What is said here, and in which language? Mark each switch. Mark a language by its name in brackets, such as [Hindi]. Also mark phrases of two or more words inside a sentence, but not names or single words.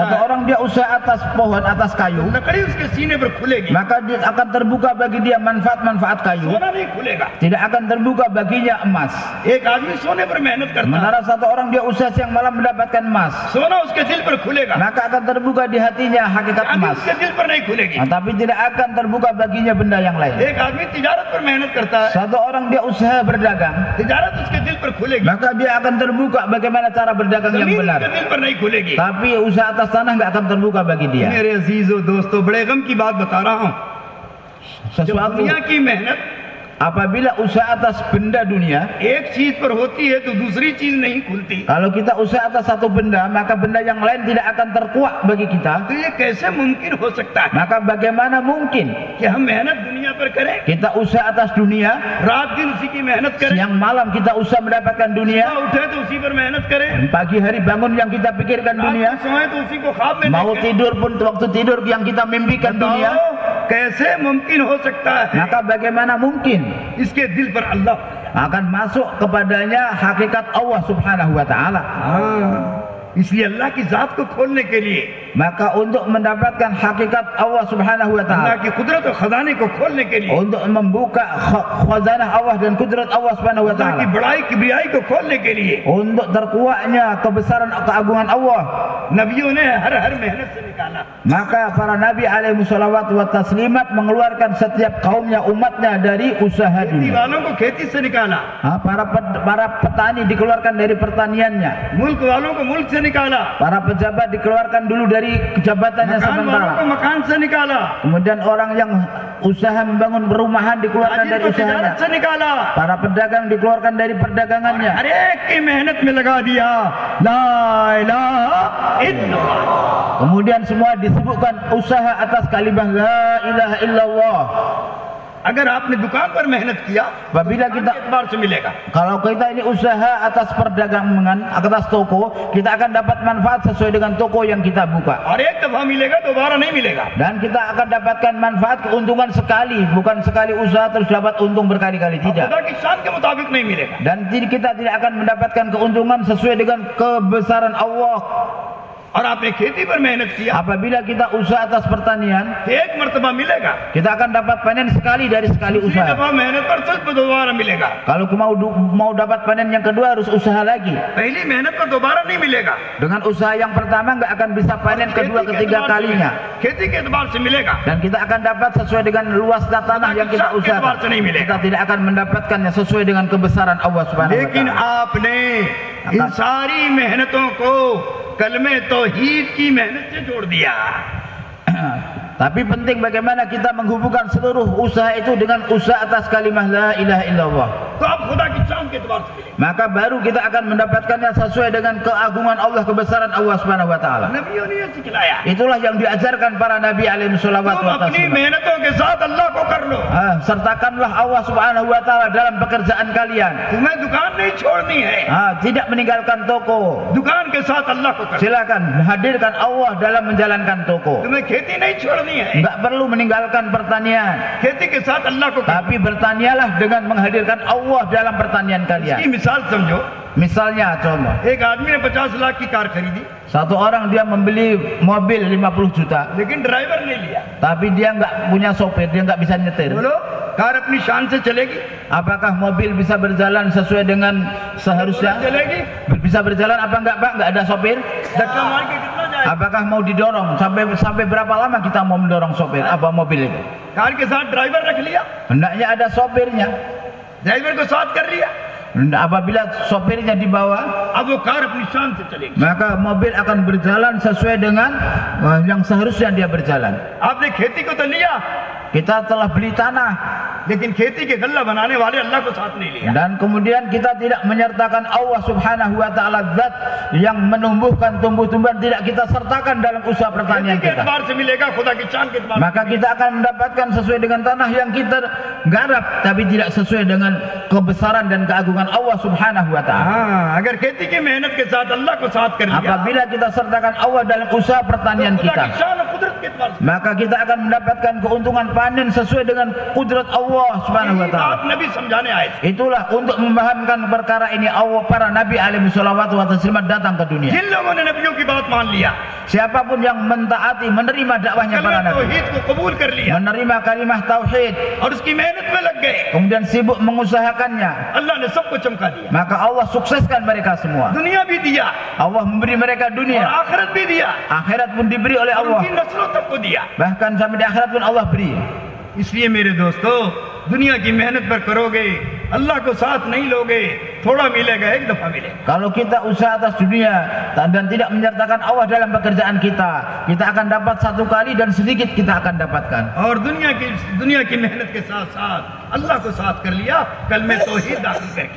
[Indonesian] Satu [Hindi] है, [Indonesian] orang dia usaha atas pohon, atas kayu, [Hindi] लकड़ी उसके सीने पर खुलेगी, [Indonesian] maka dia akan terbuka bagi dia manfaat-manfaat kayu. [Hindi] सोना नहीं खुलेगा। [Indonesian] Tidak akan terbuka baginya emas. [Hindi] एक आदमी सोने पर मेहनत करता है, [Indonesian] Sementara satu orang dia usaha siang malam mendapatkan emas, [Hindi] सोना उसके दिल पर खुलेगा, [Indonesian] maka akan terbuka di hatinya hakikat [Hindi] आदमी [Indonesian] emas. [Hindi] उसके दिल पर नहीं खुलेगी। [Indonesian] Tapi tidak akan terbuka baginya benda yang lain. [Hindi] एक आदमी तिजारत पर मेहनत करता है, [Indonesian] Satu orang dia usaha berdagang, [Hindi] तिजारत उसके दिल पर खुलेगी, [Indonesian] maka dia akan terbuka bagaimana cara berdagang yang [Hindi] जमीन [Indonesian] benar. [Hindi] उसके दिल पर नहीं खुलेगी। [Indonesian] Tapi usaha atas tanah nggak akan terbuka bagi dia. [Hindi] मेरे अजीजों दोस्तों, बड़े गम की बात बता रहा हूँ। जब [Indonesian] Sesuatu [Hindi] दुनिया की मेहनत [Indonesian] apabila usaha atas benda dunia, [Hindi] एक चीज पर होती है तो दूसरी चीज नहीं खुलती, [Indonesian] kalau kita usaha atas satu benda, maka benda yang lain tidak akan terkuak bagi kita. [Hindi] तो ये कैसे मुमकिन हो सकता है [Indonesian] Maka bagaimana mungkin [Hindi] कि हम मेहनत दुनिया पर करें, [Indonesian] kita usaha atas dunia, [Hindi] रात दिन उसी की मेहनत करें, [Indonesian] siang malam kita usaha mendapatkan dunia, [Hindi] सुबह उठे तो उसी पर मेहनत करें, [Indonesian] pagi hari bangun yang kita pikirkan [Hindi] रात [Indonesian] dunia, [Hindi] को सोए तो उसी को ख्वाब में [Indonesian] mau [Hindi] देखें। [Indonesian] tidur pun waktu tidur yang kita mimpikan dunia. [Hindi] बताओ, कैसे मुमकिन हो सकता है [Indonesian] Maka bagaimana mungkin [Hindi] इसके दिल पर अल्लाह। [Indonesian] akan masuk kepadanya hakikat Allah [Arabic] سبحانه وتعالى. [Hindi] इसलिए अल्लाह की जात को खोलने के लिए, [Indonesian] Maka untuk mendapatkan hakikat Allah [Arabic] سبحانه و [Hindi] अल्लाह [Indonesian] taala, [Hindi] की कुदरत और खजाने को खोलने के लिए, [Indonesian] untuk membuka khazanah Allah dan kudrat Allah [Arabic] سبحانه و [Hindi] अल्लाह की [Indonesian] taala, [Hindi] बड़ाई किबरियाई को खोलने के लिए [Indonesian] untuk terkuaknya kebesaran keagungan Allah, [Hindi] नबियों ने हर मेहनत से निकाला। [Indonesian] Maka para nabi [Arabic] عليهم صلوات وتسليمات [Indonesian] mengeluarkan setiap kaumnya, umatnya dari usaha [Hindi] खेती [Indonesian] dunia. [Hindi] वालों को खेती से निकाला, [Indonesian] Para petani dikeluarkan dari pertaniannya. [Hindi] मुल्क वालों को मुल्क से निकाला, [Indonesian] Para pejabat dikeluarkan dulu dari jabatannya [Hindi] मकान वालों [Indonesian] sementara. [Hindi] को मकान से निकाला, [Indonesian] Kemudian orang yang usaha membangun perumahan dikeluarkan [Hindi] ताजिर [Indonesian] dari [Hindi] को [Indonesian] usahanya. [Hindi] तिजारत से निकाला, [Indonesian] Para pedagang dikeluarkan dari perdagangannya. [Hindi] हर एक की मेहनत में लगा दिया [Arabic] لا إله إلا الله. [Indonesian] Kemudian semua disebutkan usaha atas kalimat [Arabic] لا إله إلا الله. [Hindi] अगर आपने दुकान पर मेहनत किया, [Indonesian] Apabila kita, [Hindi] एतबार से मिलेगा। [Indonesian] kalau kita ini usaha atas perdagangan, atas toko, kita akan dapat manfaat sesuai dengan toko yang kita buka. [Hindi] और एक दफा मिलेगा, दोबारा नहीं मिलेगा। [Indonesian] Dan kita akan dapatkan manfaat, keuntungan sekali, bukan sekali usaha terus dapat untung berkali-kali, tidak. [Hindi] खुदा की शान के मुताबिक नहीं मिलेगा। [Indonesian] Dan kita tidak akan mendapatkan keuntungan sesuai dengan kebesaran Allah. [Hindi] और आपने खेती पर मेहनत किया, [Indonesian] Apabila kita usaha atas pertanian, [Hindi] तो एक मर्तबा मिलेगा, [Indonesian] kita akan dapat panen sekali dari sekali [Hindi] दूसरी [Indonesian] usaha. [Hindi] दफा मेहनत पर सिर्फ दोबारा मिलेगा। [Indonesian] Kalau mau dapat panen yang kedua harus usaha lagi. [Hindi] पहली मेहनत पर दोबारा नहीं मिलेगा, [Indonesian] Dengan usaha yang pertama nggak akan bisa panen kedua ketiga kalinya. [Hindi] खेती के एतबार से मिलेगा, [Indonesian] Dan kita akan dapat sesuai dengan luas tanah yang kita usahakan. Kita tidak akan mendapatkannya sesuai dengan kebesaran Allah [Arabic] سبحانه و [Hindi] लेकिन [Indonesian] taala. [Hindi] आपने इन सारी मेहनतों को कलमे तौहीद की मेहनत से जोड़ दिया। [Indonesian] Tapi penting bagaimana kita menghubungkan seluruh usaha itu dengan usaha atas kalimat [Arabic] لا إله إلا الله. [Hindi] तो अब खुदा की शान के एतबार से मिलेगा। [Indonesian] Maka baru kita akan mendapatkannya sesuai dengan keagungan Allah, kebesaran Allah [Arabic] سبحانه وتعالى. [Hindi] नबियों ने ये सिखलाया, [Indonesian] Itulah yang diajarkan para nabi [Arabic] عليهم صلوات [Hindi] तुम [Indonesian] wa [Hindi] अपनी [Indonesian] taslim. [Hindi] मेहनतों के साथ अल्लाह को कर लो। [Indonesian] Sertakanlah Allah [Arabic] سبحانه وتعالى [Indonesian] dalam pekerjaan kalian. [Hindi] तुम्हें दुकान नहीं छोड़नी है, [Indonesian] Tidak meninggalkan toko. [Hindi] दुकान के साथ अल्लाह को कर लो। [Indonesian] Silakan hadirkan Allah dalam menjalankan toko. [Hindi] तुम्हें खेती नहीं छोड़नी है, [Indonesian] Enggak perlu meninggalkan pertanian, [Hindi] खेती के साथ अल्लाह को कर लो। [Indonesian] tapi bertanialah dengan menghadirkan Allah dalam pertanian [Hindi] इसकी [Indonesian] kalian. [Hindi] मिसाल समझो, [Indonesian] Misalnya contoh, [Hindi] एक आदमी ने 50 लाख की कार खरीदी, [Indonesian] satu orang dia membeli mobil 50 juta, [Hindi] लेकिन ड्राइवर नहीं लिया। [Indonesian] tapi dia nggak punya sopir, dia nggak bisa nyetir. [Hindi] बोलो, कार अपनी शान से चलेगी? [Indonesian] Apakah mobil bisa berjalan sesuai dengan seharusnya? [Hindi] चलेगी? [Indonesian] Bisa berjalan apa enggak, Pak? Nggak ada sopir? [Hindi] धक्का मार के कितना जाए? [Indonesian] Apakah mau didorong? Sampai berapa lama kita mau mendorong sopir? Apa mobil itu? [Hindi] कार के साथ ड्राइवर रख लिया, [Indonesian] Hendaknya ada sopirnya. [Hindi] ड्राइवर को साथ कर लिया, [Indonesian] Apabila sopirnya dibawa, [Hindi] अब वो कार अपनी शान से चलेगी। [Indonesian] maka mobil akan berjalan sesuai dengan yang seharusnya dia berjalan. [Hindi] आपने खेती को तो लिया, [Indonesian] Kita telah beli tanah, [Hindi] लेकिन खेती के गल्ला बनाने वाले अल्लाह को साथ नहीं लिया। [Indonesian] dan kemudian kita tidak menyertakan Allah [Arabic] سبحانه وتعالى, [Indonesian] zat yang menumbuhkan tumbuh-tumbuhan, tidak kita sertakan dalam usaha [Hindi] खेती [Indonesian] pertanian [Hindi] के [Indonesian] kita. [Hindi] एतबार से मिलेगा, खुदा की शान के एतबार से। [Indonesian] Maka kita akan mendapatkan sesuai dengan tanah yang kita garap, tapi tidak sesuai dengan kebesaran dan keagungan Allah [Arabic] سبحانه وتعالى. [Hindi] हाँ, अगर खेती की मेहनत के साथ अल्लाह को साथ कर लिया, [Indonesian] Apabila kita sertakan Allah dalam usaha pertanian [Hindi] खुदा [Indonesian] kita, [Hindi] की शान और कुदरत के एतबार से। [Indonesian] maka kita akan mendapatkan keuntungan panen sesuai dengan kudrat Allah [Arabic] سبحانه و [Hindi] यही [Indonesian] taala. [Hindi] बात नबी समझाने आए थे। [Indonesian] Itulah untuk memahamkan perkara ini Allah, para nabi [Arabic] عليهم صلوات وتسليمات [Indonesian] datang ke dunia. [Hindi] जिन लोगों ने नबियों की बात मान लिया, [Indonesian] Siapapun yang mentaati, menerima dakwahnya para [Hindi] कलमे [Indonesian] nabi, [Hindi] तौहीद को कबूल कर लिया [Indonesian] menerima kalimah tauhid, [Hindi] और उसकी मेहनत में लग गए, [Indonesian] kemudian sibuk mengusahakannya, [Hindi] अल्लाह ने सबको चमका दिया। [Indonesian] maka Allah sukseskan mereka semua. [Hindi] दुनिया भी दिया [Indonesian] Allah memberi mereka [Hindi] और [Indonesian] dunia, [Hindi] आखिरत भी दिया [Indonesian] akhirat pun diberi oleh [Hindi] और [Indonesian] Allah, [Hindi] उनकी नस्लों तक को दिया। [Indonesian] bahkan sampai di akhirat pun Allah beri. [Hindi] इसलिए मेरे दोस्तों, दुनिया की मेहनत पर करोगे, अल्लाह को साथ नहीं लोगे, थोड़ा मिलेगा, एक दफा मिलेगा। [Indonesian] Kalau kita usaha atas dunia dan tidak menyertakan Allah dalam pekerjaan kita akan dapat satu kali dan sedikit kita akan dapatkan. [Hindi] और दुनिया की मेहनत के साथ साथ अल्लाह को साथ कर लिया, कल में तौहीद दाखिल करके।